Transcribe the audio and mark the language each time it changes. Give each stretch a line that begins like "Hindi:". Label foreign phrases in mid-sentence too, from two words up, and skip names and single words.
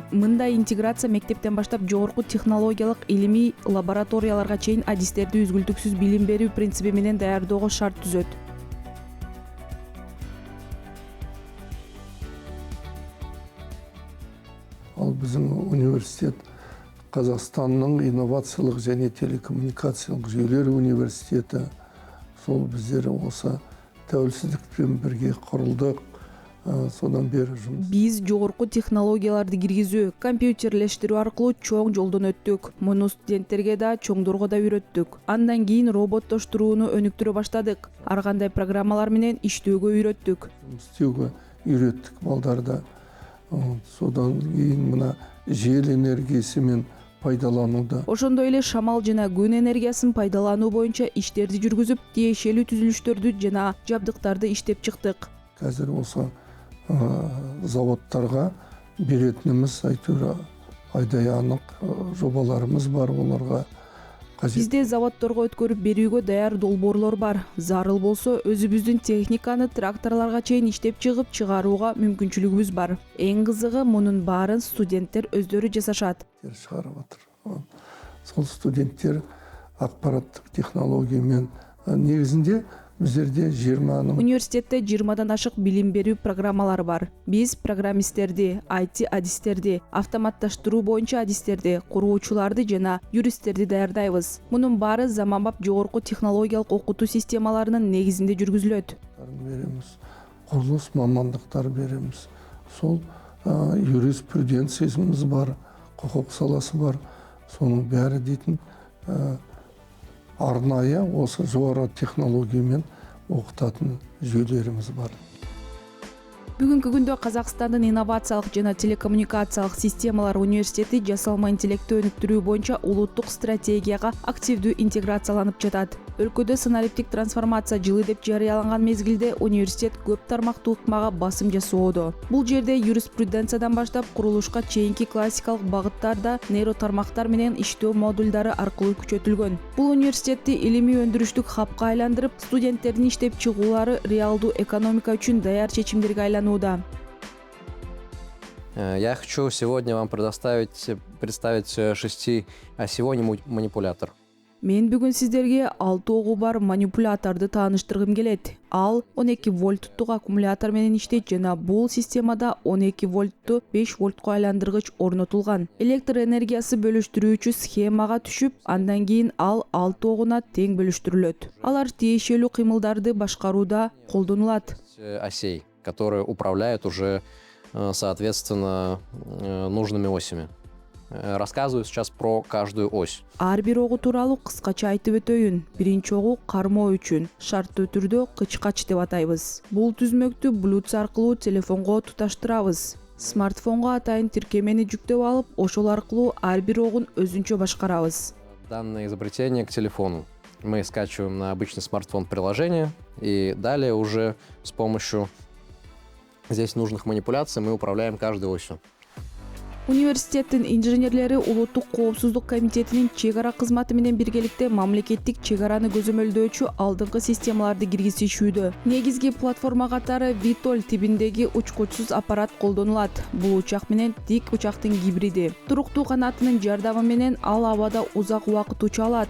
Kyrgyz: Мындай интеграция мектептен баштап жогорку технологиялык илимий лабораторияларга чейин адистерди үзгүлтүксүз билим берүү принципи менен даярдоого шарт түзөт.
Kazakh: Ал біздің университет Қазақстанның инновациялық және телекоммуникациялық жүйелер университеті. Сол біздер осы тәуелсіздікпен бірге құрылдық, содан бері жұмыс.
Kyrgyz: Биз жогорку технологияларды киргизүү, компьютерлештирүү аркылуу чоң жолдон өттүк. Муну студенттерге да, чоңдорго да үйрөттүк. Андан кийин роботтоштурууну өнүктүрө баштадык. Ар кандай программалар менен иштөөгө үйрөттүк.
Kazakh: Істеуге үйреттік балдарда. Содан кейін мына жел энергиясымен пайдалануда.
Kyrgyz: Ошондой эле шамал жана күн энергиясын пайдалануу боюнча иштерди жүргүзүп, тиешелүү түзүлүштөрдү жана жабдыктарды иштеп чыктык.
Kazakh: Қазір осы заводтарға беретініміз әйтеуір айдай анық жобаларымыз бар, оларға қажет.
Kyrgyz: Бизде заводторго өткөрүп берүүгө даяр долбоорлор бар. Зарыл болсо өзүбүздүн техниканы тракторлорго чейин иштеп чыгып чыгарууга мүмкүнчүлүгүбүз бар. Эң кызыгы мунун баарын студенттер өздөрү жасашат.
Kazakh: Шығарып отыр. Сол студенттер ақпараттық технологиямен негізінде біздерде 20-ның
Kyrgyz: университетте 20-дан ашык билим берүү программалары бар. Биз программисттерди, IT адистерди, автоматташтыруу боюнча адистерди, куруучуларды жана юристтерди даярдайбыз. Мунун баары заманбап жогорку технологиялык окутуу системаларынын негизинде жүргүзүлөт.
Kazakh: Береміз, курулуш мамандыктар береміз. Сол юриспруденциямыз бар, құқық саласы бар. Соның бәрі дейтін арнайы осы жоғары технологиямен оқытатын жүйелеріміз бар.
Kyrgyz: Бүгүнкү күндө Казакстандын инновациялык жана телекоммуникациялык системалар университети жасалма интеллектти өнүктүрүү боюнча улуттук стратегияга активдүү интеграцияланып жатат. Өлкөдө санариптик трансформация жылы деп жарыяланган мезгилде университет көп тармактуу ыкмага басым жасоодо. Бул жерде юриспруденциядан баштап курулушка чейинки классикалык багыттарда нейротармактар менен иштөө модулдары аркылуу күчөтүлгөн. Бул университетти илимий өндүрүштүк хабка айландырып, студенттердин иштеп чыгуулары реалдуу экономика үчүн даяр чечимдерге айланууда.
Russian: Я хочу сегодня вам представить шестиосевой манипулятор.
Kyrgyz: Мен бүгүн сиздерге 6 огу бар манипуляторду тааныштыргым келет. Ал 12 вольттук аккумулятор менен иштейт жана бул системада 12 вольтту 5 вольтко айландыргыч орнотулган. Электр энергиясы бөлүштүрүүчү схемага түшүп, андан кийин ал 6 огуна тең бөлүштүрүлөт. Алар тиешелүү кыймылдарды башкарууда колдонулат.
Russian: Осей, которые управляют уже, соответственно, нужными осями. Рассказываю сейчас про каждую ось.
Kyrgyz: Ар бир огу тууралуу кыскача айтып өтөйүн. Биринчи огу кармоо үчүн, шарттуу түрдө кычкач деп атайбыз. Бул түзмөктү Bluetooth аркылуу телефонго туташтырабыз. Смартфонго атайын тиркемени жүктөп алып, ошол аркылуу ар бир огун өзүнчө башкарабыз.
Russian: Данное изобретение к телефону. Мы скачиваем на обычный смартфон приложение, и далее уже с помощью здесь нужных манипуляций мы управляем каждой осью.
Kyrgyz: Университеттин инженерлери улуттук коопсуздук комитетинин чек ара кызматы менен биргеликте мамлекеттик чек араны көзөмөлдөөчү алдыңкы системаларды киргизишүүдө. Негизги платформа катары Vitol тибиндеги учкучсуз аппарат колдонулат. Бул учак менен тик учактын гибриди. Туруктуу канатынын жардамы менен ал абада узак убакыт уча алат.